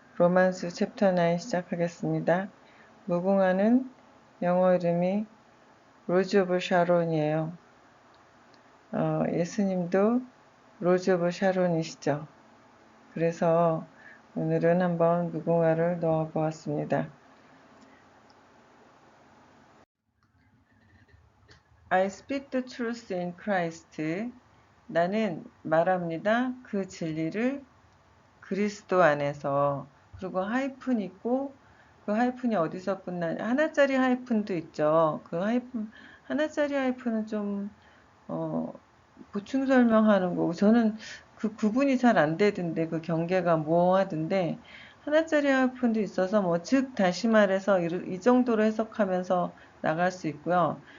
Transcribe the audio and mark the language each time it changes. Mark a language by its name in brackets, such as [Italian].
[Korean] 로만스 챕터 9 시작하겠습니다. 무궁화는 영어 이름이 로즈 오브 샤론이에요. 예수님도 로즈 오브 샤론이시죠. 그래서 오늘은 한번 무궁화를 넣어 보았습니다. [English] I speak the truth in Christ. [Korean] 나는 말합니다. 그 진리를 그리스도 안에서. 그리고 하이픈 있고, 그 하이픈이 어디서 끝나냐. 하나짜리 하이픈도 있죠. 그 하이픈, 하나짜리 하이픈은 좀, 어, 보충 설명하는 거고, 저는 그 구분이 잘 안 되던데, 그 경계가 모호하던데, 하나짜리 하이픈도 있어서, 뭐, 즉, 다시 말해서 이 정도로 해석하면서 나갈 수 있고요.